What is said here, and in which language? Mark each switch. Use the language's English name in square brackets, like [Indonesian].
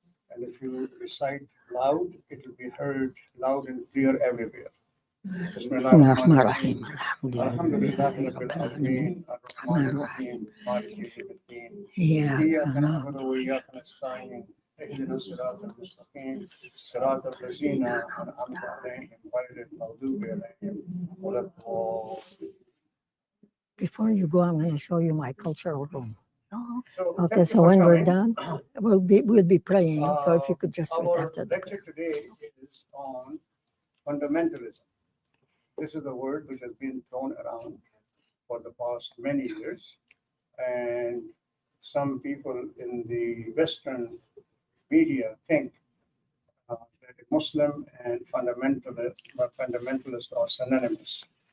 [English] And if you recite loud, it will be heard loud and clear everywhere. [Arabic] بسم الله الرحمن الرحيم الحمد لله رب العالمين الرحمن الرحيم مالك يوم الدين إياك نعبد وإياك نستعين اهدنا الصراط المستقيم صراط الذين أنعمت عليهم غير المغضوب عليهم ولا الضالين. [English] Before you go, I'm going to show you my cultural room. Okay, so when we're done, we'll be praying. So if you could just read our after lecture today is on fundamentalism. This is the word which has been thrown around for the past many years, and some people in the Western media think that Muslim and fundamentalist are synonymous.